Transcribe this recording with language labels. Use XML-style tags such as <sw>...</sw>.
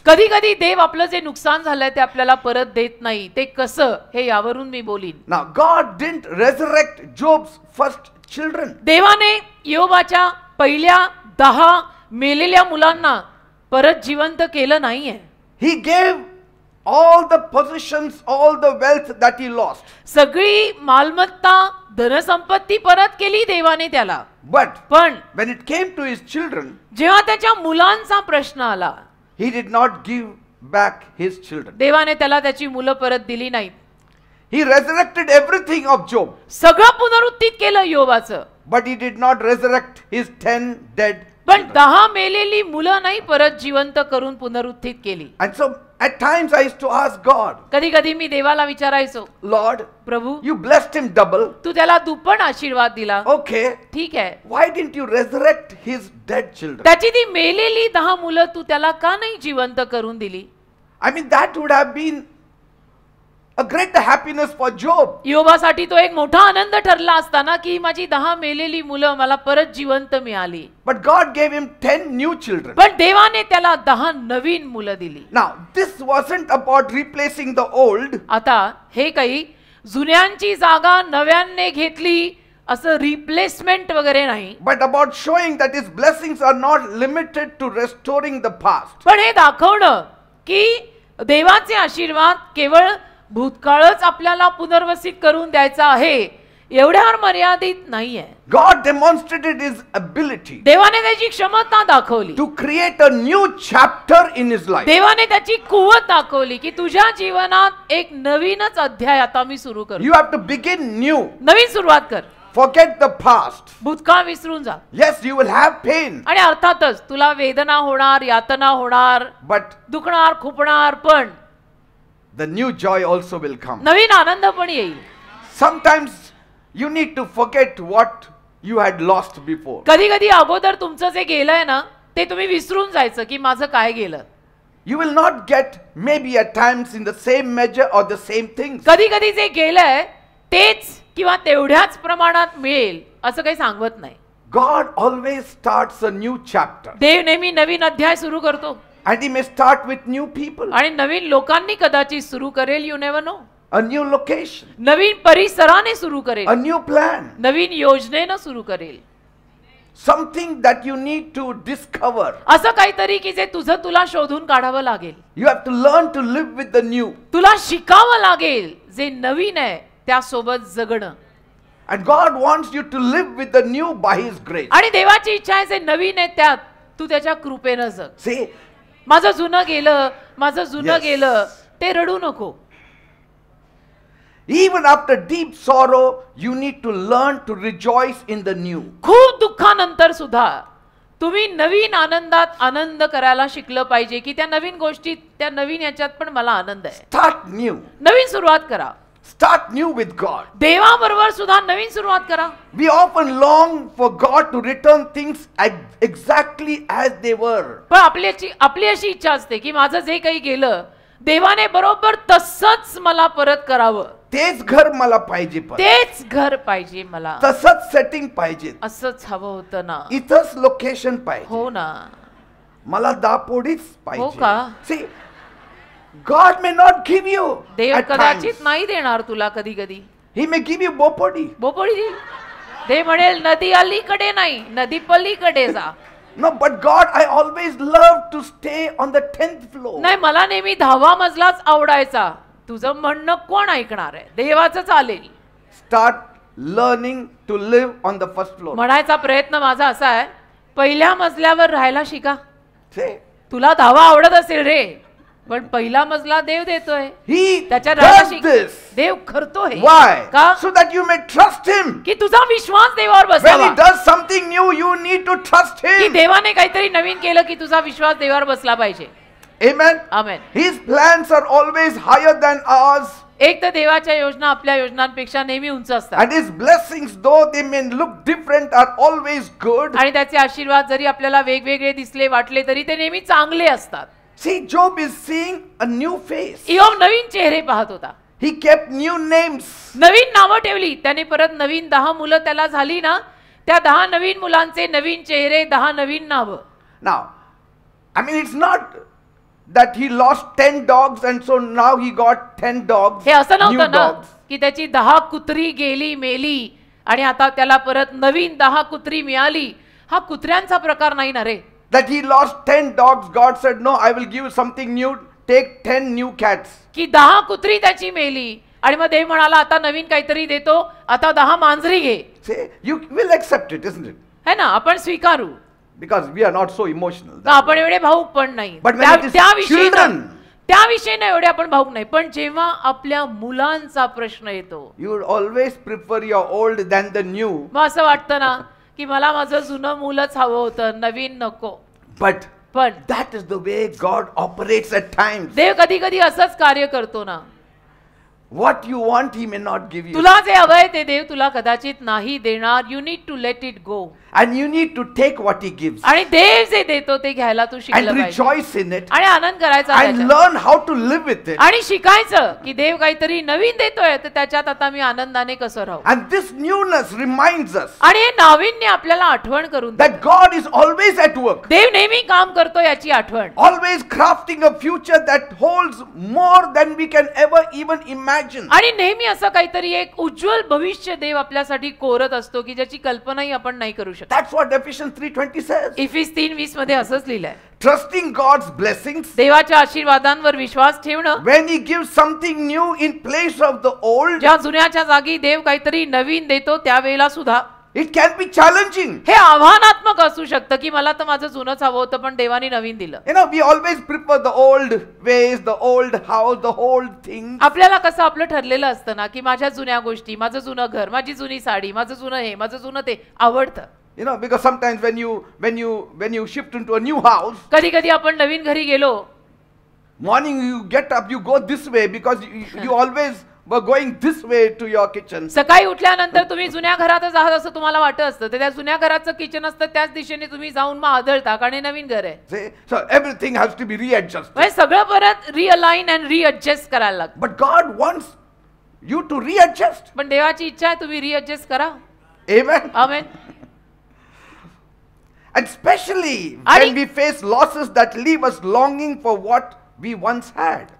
<mr>कधी कधी देव आपलं जे नुकसान झालंय ते आपल्याला परत देत नाही. ते कसं हे यावरून मी बोलीन.</mr> <en>Now God didn't resurrect Job's first children.</en> <mr>देवाने इयोबाच्या पहिल्या 10 मेलेल्या मुलांना परत जिवंत केलं नाहीये.</mr> <en>He gave all the possessions, all the wealth that he lost.</en> <mr>सगळी मालमत्ता धनसंपत्ती परत केली देवाने त्याला.</mr> <en>But</en> <mr>पण</mr> <en>when it came to his children,</en> <mr>जेव्हा त्याच्या मुलांचा प्रश्न आला</mr> <en>he did not give back his children.</en> <mr>देवाने त्याला त्याची मुलं परत दिली नाहीत.</mr> <en>He resurrected everything of Job,</en> <mr>सगळं पुनरुत्थित केलं योबाचं.</mr> <en>but he did not resurrect his 10 dead</en> <mr>पण</mr> <en>children.</en> <mr>10 मेलेली मुलं नाही परत जिवंत करून पुनरुत्थित केली.</mr> <en>And so at times I used to ask God,</en> <mr>कधी कधी मी देवाला विचारायचो,</mr> <en>Lord,</en> <mr>Prabhu</mr> <en>you blessed him double.</en> <mr>तू त्याला दुप्पट आशीर्वाद दिला.</mr> <en>Okay,</en> <mr>ठीक आहे.</mr> <en>why didn't you resurrect his dead children?</en> <mr>त्याची ती मेलेली 10 मुलं तू त्याला का नाही जिवंत करून दिली.</mr> <en>I mean, that would have been a great happiness for Job.</en> <mr>योबासाठी तो एक मोठा आनंद ठरला असताना की माझी 10 मेलेली मुलं मला परत जिवंत मिळाली.</mr> <en>But God gave him 10 new children.</en> <mr>पण देवाने त्याला 10 नवीन मुलं दिली.</mr> <en>Now, this wasn't about replacing the old.</en> <mr>आता हे काही जुन्यांची जागा नव्याने घेतली असं रिप्लेसमेंट वगैरे नाही.</mr> <en>But about showing that his blessings are not limited to restoring the past.</en> <mr>पण हे दाखवणं की देवाचे आशीर्वाद केवळ भूतकाळच आपल्याला पुनर्वसित करून द्यायचा आहे एवढ्यावर मर्यादित नाहीये.</mr> <en>God demonstrated his ability</en> <mr>देवाने त्याची क्षमता दाखवली.</mr> <en>to create a new chapter in his life.</en> <mr>देवाने त्याची कुवत दाखवली की तुझ्या जीवनात एक नवीनच अध्याय आता मी सुरू करू.</mr> <en>You have to begin new.</en> <mr>नवीन सुरुवात कर.</mr> <en>Forget the past.</en> <mr>भूतकाळ विसरून जा.</mr> <en>Yes, you will have pain.</en> <mr>आणि अर्थातच तुला वेदना होणार, यातना होणार,</mr> <en>But</en> <mr>दुखणार, खुपणार, पण</mr> <en>the new joy also will come.</en> <mr>नवीन आनंद पण येईल.</mr> <en>Sometimes you need to forget what you had lost before.</en> <mr>कधी कधी अगोदर तुमचं जे गेलंय ना ते तुम्ही विसरून जायचं की माझं काय गेलं.</mr> <en>You will not get maybe at times in the same measure or the same things.</en> <mr>कधी कधी जे गेलंय तेच किंवा तेवढ्याच प्रमाणात मिळेल असं काही सांगत नाही.</mr> <en>God always starts a new chapter.</en> <mr>देव नेहमी नवीन अध्याय सुरू करतो.</mr> <en>And he may start with new people,</en> <mr>आणि नवीन लोकांनी कदाचित सुरू करेल.</mr> <en>You never know. a new location,</en> <mr>नवीन परिसराने सुरू करेल.</mr> <en>a new plan,</en> <mr>नवीन योजनेनं सुरू करेल.</mr> <en>something that you need to discover.</en> <mr>असं काहीतरी की जे तुझं तुला शोधून काढावं लागेल.</mr> <en>You have to learn to live with the new.</en> <mr>तुला शिकावं लागेल जे नवीन आहे त्यासोबत जगणं.</mr> <en>And God wants you to live with the new by his grace.</en> <mr>आणि देवाची इच्छा आहे जे नवीन आहे त्यात तू त्याच्या कृपेनं जग.</mr> <en>See,</en> <mr>माझं जुनं गेलं, माझं जुनं</mr> <en>Yes.</en> <mr>गेलं ते रडू नको.</mr> <en>even after deep sorrow, you need to learn to rejoice in the new.</en> <mr>खूप दुःखानंतर सुद्धा तुम्ही नवीन आनंदात आनंद करायला शिकलं पाहिजे की त्या नवीन गोष्टीत त्या नवीन याच्यात पण मला आनंद आहे.</mr> <en>Start new.</en> <mr>नवीन सुरुवात करा.</mr> <en>Start new with God.</en> <mr>देवाबरोबर सुद्धा नवीन सुरुवात करा.</mr> <en>We often long for God to return things exactly as they were.</en> <mr>पण आपली अशी इच्छा असते की माझं जे काही गेलं देवाने बरोबर तसंच मला परत करावं. तेच घर मला पाहिजे, पण तेच घर पाहिजे मला. तसंच सेटिंग पाहिजे, असंच हवं होतं ना. इथंच लोकेशन पाहिजे, हो ना. मला दापोडीच हो पाहिजे. का?</mr> <en>See, God may not give you</en> <mr>Dev</mr> <en>at times.</en> <mr>कदाचित नाही देणार तुला. कधी कधी</mr> <en>He may give you Bopodi.</en> <mr>Bopoli देईल. देव म्हणेल नदी अलीकडे नाही, नदी पलीकडे जा.</mr> <en>No, but God, I always love to stay on the 10th floor.</en> <mr>नाही, मला नेहमी 10वा मजलाच आवडायचा. तुझं म्हणणं कोण ऐकणार आहे? देवाचं चालेल.</mr> <en>Start learning to live on the first floor.</en> <mr>म्हणायचा प्रयत्न माझा असा आहे, पहिल्या मजल्यावर राहायला शिका.</mr> <en>See?</en> <mr>तुला 10वा आवडत असेल रे, पण पहिला मजला देव देतोय.</mr> <en>He</en> <mr>त्याच्या राहायला</mr> <en>does</en> <mr>शिक.</mr> <en>this.</en> <mr>देव करतोय.</mr> <en>Why?</en> <mr>का?</mr> <en>So that you may trust Him.</en> <mr>की तुझा विश्वास देवावर</mr> <en>When</en> <mr>बसावा.</mr> <en>He does something new, you need to trust</en> <mr>की</mr> <en>Him.</en> <mr>देवाने काहीतरी नवीन केलं की तुझा विश्वास देवावर बसला पाहिजे.</mr> <en>Amen.</en> <mr>Amen.</mr> <en>His plans are always higher than ours.</en> <mr>एक तर देवाच्या योजना आपल्या योजनांपेक्षा नेहमी उंच असतात.</mr> <en>And His blessings, though they may look different, are always good.</en> <mr>आणि त्याचे आशीर्वाद जरी आपल्याला वेगवेगळे दिसले वाटले तरी ते नेहमी चांगले असतात.</mr> <en>See, Job is seeing a new face.</en> <mr>इयोब नवीन चेहरे पाहत होता. He kept new names. नवीन नावं ठेवली त्याने. परत नवीन 10 मुलं त्याला झाली ना, त्या 10 नवीन मुलांचे नवीन चेहरे, 10 नवीन नावं.</mr> <en>Now, I mean, it's not that he lost 10 dogs and so now he got 10 dogs,</en> <mr>हे असं</mr> <en>new</en> <mr>नव्हतं ना</mr> <en>dogs.</en> <mr>की त्याची 10 कुत्री गेली मेली आणि आता त्याला परत नवीन 10 कुत्री मिळाली. हा कुत्र्यांचा प्रकार नाही ना रे.</mr> <en>That he lost 10 dogs, God said, no, I will give you something new, take 10 new cats.</en> <mr>की 10 कुत्री त्याची मेली आणि मग देव म्हणाला आता नवीन काहीतरी देतो, आता 10 मांजरी घे.</mr> <en>See, you will accept it, isn't it?</en> <hi>है ना,</hi> <mr>आपण स्वीकारू.</mr> <en>Because we are not so emotional.</en> <mr>का आपण एवढे भाऊक पण नाही.</mr> <en>But when it is children,</en> <mr>त्याविषयी नाही एवढे आपण भाऊक नाही. पण जेव्हा आपल्या मुलांचा प्रश्न येतो,</mr> <en>you would always prefer your old than the new.</en> <mr>मग असं वाटतं ना की मला माझं जुनं मुलंच हवं होतं, नवीन नको.</mr> <en>But</en> <mr>पण</mr> <en>that is the way God operates at times.</en> <mr>देव कधी कधी असंच कार्य करतो ना.</mr> <en>What you want, He may not give you.</en> <mr>तुला जे हवंय ते देव तुला कदाचित नाही देणार.</mr> <en>You need to let it go. And you need to take what He gives.</en> <mr>आणि देव जे देतो ते घ्यायला तू</mr> <en>And</en> <mr>शिकलं पाहिजे.</mr> <en>rejoice in it.</en> <mr>आणि आनंद करायचा</mr> <en>And</en> <mr>त्याच्यात.</mr> <en>learn how to live with it.</en> <mr>आणि शिकायचं की देव काहीतरी नवीन देतोय तर त्याच्यात आता मी आनंदाने कसं राहू.</mr> <en>And this newness reminds us</en> <mr>आणि हे नाविन्य आपल्याला आठवण करून देतं.</mr> <en>that God is always at work.</en> <mr>देव नेहमी काम करतो याची आठवण.</mr> <en>Always crafting a future that holds more than we can ever even imagine.</en> <mr>आणि नेहमी असं काहीतरी एक उज्ज्वल भविष्य देव आपल्यासाठी कोरत असतो की ज्याची कल्पनाही आपण नाही करू शकत.</mr> <en>That's what Ephesians 3:20 says.</en> <mr>इफिस 3:20 मध्ये असंच लिहिलंय.</mr> <en>Trusting God's blessings.</en> <mr>देवाच्या आशीर्वादांवर विश्वास ठेवणं.</mr> <en>When He gives something new in place of the old,</en> <mr>ज्या जुन्याच्या जागी देव काहीतरी नवीन देतो त्यावेळेला सुद्धा</mr> <en>it can be challenging.</en> <mr>हे आव्हानात्मक असू शकतं की मला तर माझं जुनंच हवं होतं पण देवाने नवीन दिलं.</mr> <en>You know, we always prefer the old ways, the old house, the old things.</en> <mr>आपल्याला कसं आपलं ठरलेलं असतं ना की माझ्या जुन्या गोष्टी, माझं जुनं घर, माझी जुनी साडी, माझं जुनं हे, माझं जुनं ते आवडतं.</mr> <en>You know, because sometimes when you shift into a new house,</en> <mr>कधी कधी आपण नवीन घरी गेलो,</mr> <en>morning you get up, you go this way because you always were going this way to your kitchen.</en> <mr>सकाळी उठल्यानंतर तुम्ही जुन्या घरातच आहात असं तुम्हाला वाटत असतं. तर त्या जुन्या घराचं किचन असतं त्याच दिशेने तुम्ही जाऊन मग आदळता कारण नवीन घर आहे.</mr> <en>See? So everything has to be readjusted.</en> <mr>म्हणजे सगळं परत</mr> <en>realign and readjust</en> <mr>करायला लागतं.</mr> <en>But God wants you to readjust.</en> <mr>पण देवाची इच्छा आहे तुम्ही रिअडजस्ट करा.</mr> <en>Amen.</en> <mr>आमेन.</mr> <en>And especially</en> <mr>आणि-</mr> <en>when we face losses that leave us longing for what we once had.</en>